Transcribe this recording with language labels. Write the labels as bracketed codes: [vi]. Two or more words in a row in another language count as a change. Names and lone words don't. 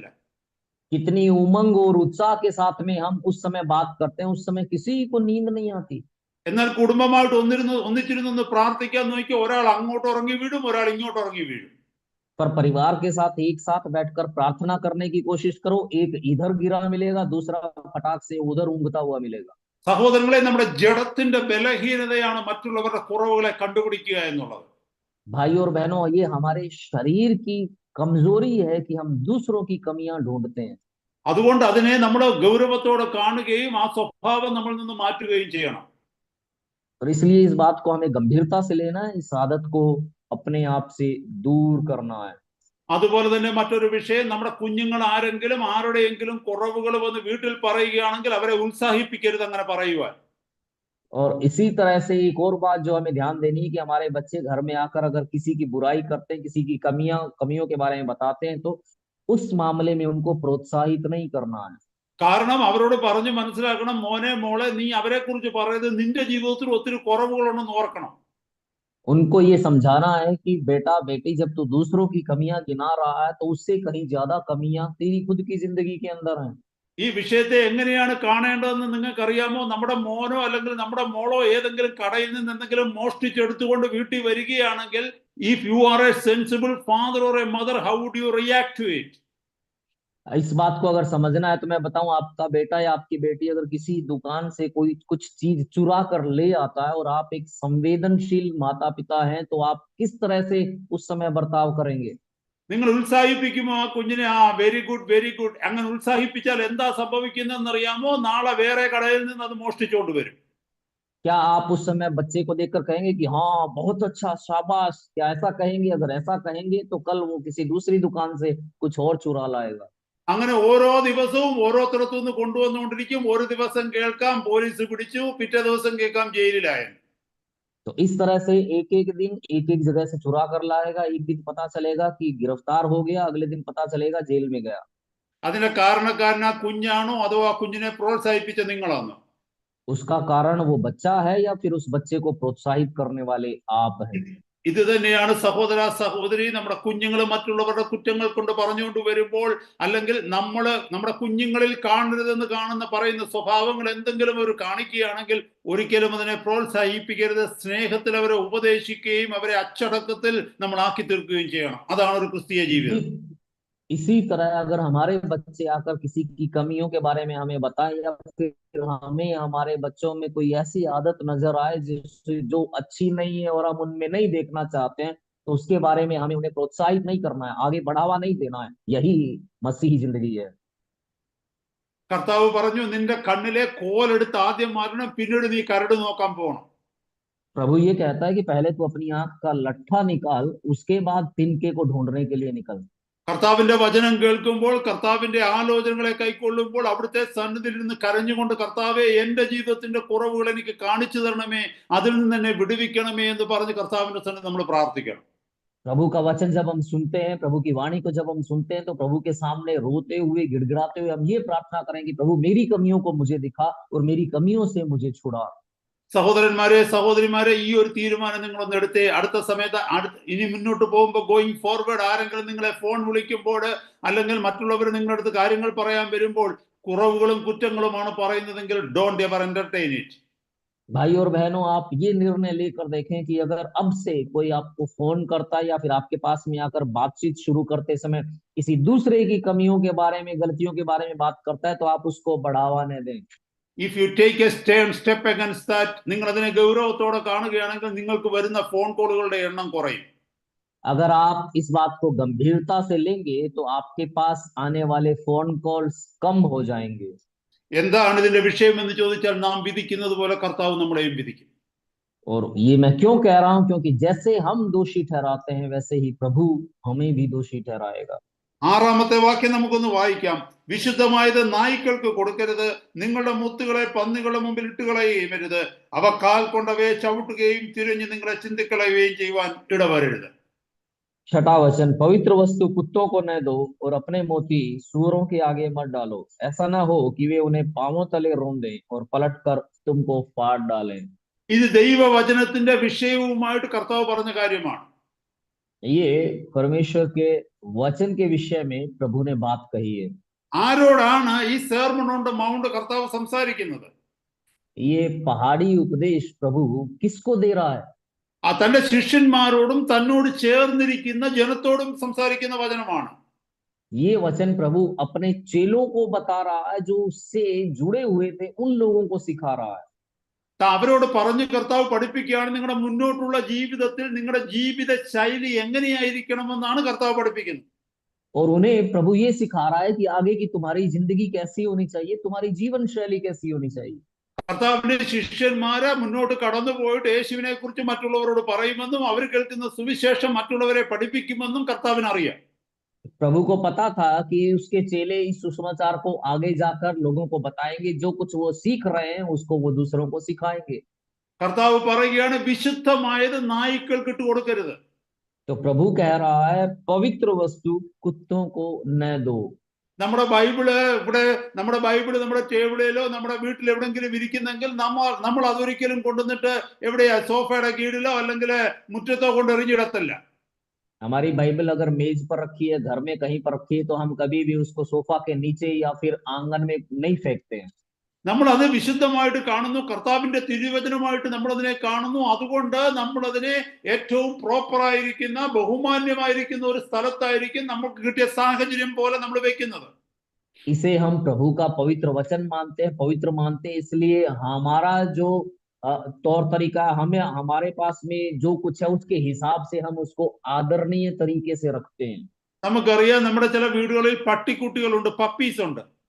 [hi] कितनी उमंग और उत्साह के साथ में हम उस समय बात करते हैं, उस समय किसी को नींद नहीं आती। [ml] എന്നാൽ കുടുംബമായിട്ട് ഒന്നിച്ചിരുന്ന് പ്രാർത്ഥിക്കാൻ നോക്കി, ഒരാൾ അങ്ങോട്ട് ഉറങ്ങി വീഴും, ഒരാൾ ഇങ്ങോട്ട് ഉറങ്ങി വീഴും. [hi] पर परिवार के साथ एक साथ बैठकर प्रार्थना करने की कोशिश करो, एक इधर गिरा मिलेगा, दूसरा फटाक से उधर ऊँघता हुआ मिलेगा। [ml] സഹോദരങ്ങളെ, നമ്മുടെ ജഡത്തിന്റെ ബലഹീനതയാണ് മറ്റുള്ളവരുടെ കുറവുകളെ കണ്ടുപിടിക്കുക എന്നുള്ളത്. [hi] भाइयों और बहनों, ये हमारे शरीर की कमजोरी है कि हम दूसरों की कमियां ढूंढते हैं। [ml] അതുകൊണ്ട് അതിനെ നമ്മൾ ഗൗരവത്തോടെ കാണുകയും ആ സ്വഭാവം നമ്മളിൽ നിന്ന് മാറ്റുകയും ചെയ്യണം. [hi] और इसलिए इस बात को हमें गंभीरता से लेना है, इस आदत को अपने आप से दूर करना है। [ml] അതുപോലെ തന്നെ മറ്റൊരു വിഷയം, നമ്മുടെ കുഞ്ഞുങ്ങൾ ആരെങ്കിലും ആരുടെയെങ്കിലും കുറവുകൾ വന്ന് വീട്ടിൽ പറയുകയാണെങ്കിൽ അവരെ ഉത്സാഹിപ്പിക്കരുത് അങ്ങനെ പറയുവാൻ. [hi] और इसी तरह से एक और बात जो हमें ध्यान देनी है कि हमारे बच्चे घर में आकर अगर किसी की बुराई करते हैं, किसी की कमियों के बारे में बताते हैं, तो उस मामले में उनको प्रोत्साहित नहीं करना है। [ml] കാരണം അവരോട് പറഞ്ഞു മനസ്സിലാക്കണം, മോനെ മോളെ നീ അവരെ കുറിച്ച് പറയുന്നത് നിന്റെ ജീവിതത്തിൽ ഒത്തിരി കുറവുകളുണ്ടെന്ന് ഓർക്കണം. [hi] उनको ये समझाना है कि बेटा बेटी, जब तू दूसरों की कमियां गिना रहा है तो उससे कहीं ज्यादा कमियां तेरी खुद की जिंदगी के अंदर हैं। [ml] ഈ വിഷയത്തെ എങ്ങനെയാണ് കാണേണ്ടതെന്ന് നിങ്ങൾക്കറിയാമോ? നമ്മുടെ മോനോ അല്ലെങ്കിൽ നമ്മുടെ മോളോ ഏതെങ്കിലും കടയിൽ നിന്ന് എന്തെങ്കിലും മോഷ്ടിച്ചെടുത്തുകൊണ്ട് വീട്ടിൽ വരികയാണെങ്കിൽ, [en] If you are a sensible father or a mother, how would you react to it? [hi] इस बात को अगर समझना है तो मैं बताऊं, आपका बेटा या आपकी बेटी अगर किसी दुकान से कोई कुछ चीज चुरा कर ले आता है और आप एक संवेदनशील माता पिता हैं, तो आप किस तरह से उस समय बर्ताव करेंगे? [ml] നിങ്ങൾ ഉത്സാഹിപ്പിക്കുമോ ആ കുഞ്ഞിനെ? ആ [en] very good very good, [ml] അങ്ങനെ ഉത്സാഹിപ്പിച്ചാൽ എന്താ സംഭവിക്കുന്നതെന്ന് അറിയാമോ? നാളെ വേറെ കടയിൽ നിന്ന് അത് മോഷ്ടിച്ചുകൊണ്ട് വരും. [hi] क्या आप उस समय बच्चे को देखकर कहेंगे कि हाँ बहुत अच्छा, शाबाश? क्या ऐसा कहेंगे? अगर ऐसा कहेंगे तो कल वो किसी दूसरी दुकान से कुछ और चुरा लाएगा। [ml] അങ്ങനെ ഓരോ ദിവസവും ഓരോരുത്തരത്തു നിന്ന് കൊണ്ടുവന്നുകൊണ്ടിരിക്കും. ഒരു ദിവസം കേൾക്കാം പോലീസ് പിടിച്ചു, പിറ്റേ ദിവസം കേൾക്കാം ജയിലിലായെന്ന്. [hi] तो इस तरह से एक एक दिन एक एक जगह से चुरा कर लाएगा, एक दिन पता चलेगा कि गिरफ्तार हो गया, अगले दिन पता चलेगा जेल में गया। [ml] അതിന്റെ കാരണക്കാരൻ ആ കുഞ്ഞാണോ അതോ ആ കുഞ്ഞിനെ പ്രോത്സാഹിപ്പിച്ച നിങ്ങളാണോ? [hi] उसका कारण वो बच्चा है या फिर उस बच्चे को प्रोत्साहित करने वाले आप हैं। [ml] ഇത് തന്നെയാണ് സഹോദര സഹോദരി, നമ്മുടെ കുഞ്ഞുങ്ങൾ മറ്റുള്ളവരുടെ കുറ്റങ്ങൾ കൊണ്ട് പറഞ്ഞുകൊണ്ട് വരുമ്പോൾ, അല്ലെങ്കിൽ നമ്മുടെ കുഞ്ഞുങ്ങളിൽ കാണരുതെന്ന് പറയുന്ന സ്വഭാവങ്ങൾ എന്തെങ്കിലും അവർ കാണിക്കുകയാണെങ്കിൽ ഒരിക്കലും അതിനെ പ്രോത്സാഹിപ്പിക്കരുത്. സ്നേഹത്തിൽ അവരെ ഉപദേശിക്കുകയും അവരെ അച്ചടക്കത്തിൽ നമ്മൾ ആക്കി തീർക്കുകയും ചെയ്യണം. അതാണ് ഒരു ക്രിസ്തീയ ജീവിതം. [hi] इसी तरह अगर हमारे बच्चे आकर किसी की कमियों के बारे में हमें बताएं, या फिर हमें हमारे बच्चों में कोई ऐसी आदत नजर आए जो अच्छी नहीं है और हम उनमें नहीं देखना चाहते हैं, तो उसके बारे में हमें उन्हें प्रोत्साहित नहीं करना है, आगे बढ़ावा नहीं देना है। यही मसीही जिंदगी है। [ml] കർത്താവ് പറഞ്ഞു, നിന്റെ കണ്ണിലെ കോലെടുത്ത് ആദ്യം മാറ്റണം, പിന്നീട് നീ കരട് നോക്കാൻ പോകണം. [hi] प्रभु ये कहता है कि पहले तू अपनी आंख का लट्ठा निकाल, उसके बाद तिनके को ढूंढने के लिए निकल। [ml] കർത്താവിന്റെ വചനം കേൾക്കുമ്പോൾ, കർത്താവിന്റെ ആലോചനകളെ കൈക്കൊള്ളുമ്പോൾ, അവിടുത്തെ സന്നിധിയിൽ നിന്ന് കരഞ്ഞുകൊണ്ട്, കർത്താവെ എന്റെ ജീവിതത്തിന്റെ കുറവുകൾ എനിക്ക് കാണിച്ചു തരണമേ, അതിൽ നിന്ന് എന്നെ വിടുവിക്കണമേ എന്ന് പറഞ്ഞ് കർത്താവിന്റെ സന്നിധി നമ്മൾ പ്രാർത്ഥിക്കണം. [hi] प्रभु का वचन जब हम सुनते हैं, प्रभु की वाणी को जब हम सुनते हैं, तो प्रभु के सामने रोते हुए गिड़गिड़ाते हुए हम ये प्रार्थना करें कि प्रभु मेरी कमियों को मुझे दिखा और मेरी कमियों से मुझे छुड़ा। [ml] സഹോദരന്മാരെ സഹോദരിമാരെ, ഈ ഒരു തീരുമാനം നിങ്ങളൊന്ന് എടുത്തേ. അടുത്ത സമയത്ത് ഇനി മുന്നോട്ട് പോകുമ്പോൾ, [en] going forward, [ml] ആരെങ്കിലും നിങ്ങളെ ഫോൺ വിളിക്കുമ്പോൾ അല്ലെങ്കിൽ മറ്റുള്ളവർ നിങ്ങളുടെ അടുത്ത് കാര്യങ്ങൾ പറയാൻ വരുമ്പോൾ കുറവുകളും കുറ്റങ്ങളുമാണ് പറയുന്നതെങ്കിൽ [en] don't ever entertain it. [hi] भाई और बहनों, आप ये निर्णय लेकर देखें कि अगर अब से कोई आपको फोन करता है या फिर आपके पास में आकर बातचीत शुरू करते समय किसी दूसरे की कमियों के बारे में, गलतियों के बारे में बात करता है, तो आप उसको बढ़ावा न दें। [en] If you take a step against that, [ml] നിങ്ങൾ അതിനെ ഗൗരവത്തോടെ കാണുകയാണെങ്കിൽ നിങ്ങൾക്ക് വരുന്ന ഫോൺ കോളുകളുടെ എണ്ണം കുറയും. [hi] अगर आप इस बात को गंभीरता से लेंगे तो आपके पास आने वाले [en] phone calls [hi] कम हो जाएंगे। [ml] എന്താണ് ഇതിന്റെ വിഷയം എന്ന് ചോദിച്ചാൽ, നാം വിധിക്കുന്നത് പോലെ കർത്താവ് നമ്മളെയും വിധിക്കും. [hi] और ये मैं क्यों कह रहा हूं? क्योंकि जैसे हम दोषी ठहराते हैं, वैसे ही प्रभु हमें भी दोषी ठहराएगा। [ml] 6ാമത്തെ വാക്യം നമുക്കൊന്ന് വായിക്കാം. വിശുദ്ധമായത് നായ്ക്കൾക്ക് കൊടുക്കരുത്, നിങ്ങളുടെ മുത്തുകളെ പന്നികളുടെ മുമ്പിൽ ഇട്ടുകളയുകയുമരുത്, അവ കാൽ കൊണ്ടവയെ ചവിട്ടുകയും തിരിഞ്ഞ് നിങ്ങളെ ചിന്തിക്കളയുകയും ചെയ്യുവാൻ ഇടവരരുത്. [hi] 6वां वचन, पवित्र वस्तु कुत्तों को न दो और अपने मोती सूअरों के आगे मत डालो, ऐसा ना हो कि वे उन्हें पांवों तले रोंदे और पलटकर तुमको फाड़ डालें। [ml] ഇത് ദൈവവചനത്തിന്റെ വിഷയവുമായിട്ട് കർത്താവ് പറഞ്ഞ കാര്യമാണ്. [hi] ये परमेश्वर के वचन के विषय में प्रभु ने बात कही है। [ml] ആരോടാണ് ഈ സെർമൺ ഓൺ ദ മൗണ്ട് കർത്താവ് സംസാരിക്കുന്നത്? [hi] ये पहाड़ी उपदेश प्रभु किसको दे रहा है? [ml] തന്റെ ശിഷ്യന്മാരോടും തന്നോട് ചേർന്നിരിക്കുന്ന ജനത്തോടും സംസാരിക്കുന്ന വചനമാണ്. [hi] ये वचन प्रभु अपने चेलों को बता रहा है, जो उससे जुड़े हुए थे, उन लोगों को सिखा रहा है। [ml] അവരോട് പറഞ്ഞു കർത്താവ് പഠിപ്പിക്കുകയാണ്, നിങ്ങളുടെ മുന്നോട്ടുള്ള ജീവിതത്തിൽ നിങ്ങളുടെ ജീവിത ശൈലി എങ്ങനെയായിരിക്കണമെന്നാണ് കർത്താവ് പഠിപ്പിക്കുന്നത്. [hi] और उन्हें प्रभु ये सिखा रहा है कि आगे की तुम्हारी जिंदगी कैसी होनी चाहिए, तुम्हारी जीवन शैली कैसी होनी चाहिए। [ml] കർത്താവിന്റെ ശിഷ്യന്മാര് മുന്നോട്ട് കടന്നു പോയിട്ട് യേശുവിനെ കുറിച്ച് മറ്റുള്ളവരോട് പറയുമെന്നും അവർ കേൾക്കുന്ന സുവിശേഷം മറ്റുള്ളവരെ പഠിപ്പിക്കുമെന്നും കർത്താവിന് അറിയാം. [hi] प्रभु को पता था कि उसके चेले इस सुसमाचार को आगे जाकर लोगों को बताएंगे, जो कुछ वो सीख रहे हैं उसको वो दूसरों को सिखाएंगे। [ml] കർത്താവ് പറയുകയാണ് വിശുദ്ധമായത് നായ്ക്കൾക്ക് ഇട്ട് കൊടുക്കരുത്. [hi] तो प्रभु कह रहा है पवित्र वस्तु कुत्तों को न दो। [ml] നമ്മുടെ ബൈബിള് നമ്മുടെ ടേബിളിലോ നമ്മുടെ വീട്ടിൽ എവിടെങ്കിലും ഇരിക്കുന്നെങ്കിൽ നമ്മൾ അതൊരിക്കലും കൊണ്ടുവന്നിട്ട് എവിടെയാ സോഫയുടെ കീഴിലോ അല്ലെങ്കിൽ മുറ്റത്തോ കൊണ്ട് എറിഞ്ഞിടത്തല്ല. [hi] हमारी बाइबल अगर मेज पर रखी है, घर में कहीं पर रखी है, तो हम कभी भी उसको सोफा के नीचे या फिर आंगन में नहीं फेंकते हैं। [ml] നമ്മൾ അത് വിശുദ്ധമായിട്ട് കാണുന്നു, കർത്താവിന്റെ തിരുവചനമായിട്ട് നമ്മൾ അതിനെ കാണുന്നു. അതുകൊണ്ട് നമ്മൾ അതിനെ ഏറ്റവും പ്രോപ്പർ ആയിരിക്കുന്ന ബഹുമാന്യമായിരിക്കുന്ന ഒരു സ്ഥലത്തായിരിക്കും നമുക്ക് കിട്ടിയ സാഹചര്യം പോലെ നമ്മൾ വെക്കുന്നത്. [hi] इसे हम प्रभु का पवित्र वचन मानते हैं, पवित्र मानते हैं, इसलिए हमारा जो तौर तरीका है, हमें हमारे पास में जो कुछ है उसके हिसाब से हम उसको आदरणीय तरीके से रखते हैं। [ml] നമുക്കറിയാം നമ്മുടെ ചില വീടുകളിൽ പട്ടിക്കുട്ടികളുണ്ട്, പപ്പീസ് ഉണ്ട്.